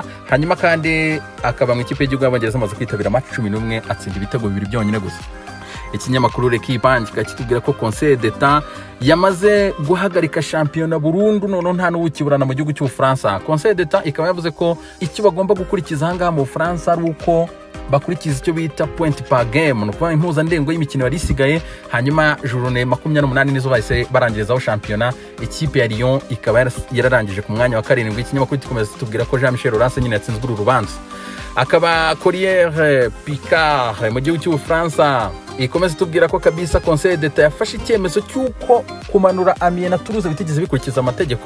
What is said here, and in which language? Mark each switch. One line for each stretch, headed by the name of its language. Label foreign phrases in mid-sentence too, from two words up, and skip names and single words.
Kinyarwanda: Hanyuma kandi akaba mu ikipe y'igihugu y'Abongereza amaze kwitabira match 11 atsinda ibitego 2 byonyine gusa. Ikinyamakuru L'Equipe kitubwira ko Conseil d'Etat yamaze guhagarika shampiyona burundu, none nta n'ukiburana mu gihugu cy'Ubufaransa. Conseil d'Etat ikaba yavuze ko icyo bagomba gukurikiza hanga mu Bufaransa ari uko bakurikiza icyo bita
French: point par game,
Kinyarwanda: no kuba impuzandengo y'imikino yari isigaye. Hanyuma journée 28 nizo bahise barangirizaho shampiyona. Ikipe ya Lyon ikaba yararangije ku mwanya wa 7. Ikinyamakuru gikomeza kitubwira ko Jean-Michel Aulas nyine yatsinzwe uru rubanza. Akaba Corriere Picard mu gihugu cy'Ubufaransa ikomeza tubwira ko kabisa Conseil d'Etat yafashe icyemezo cy'uko kumanura Amiens na Toulouse bitigeze bikurikiza amategeko.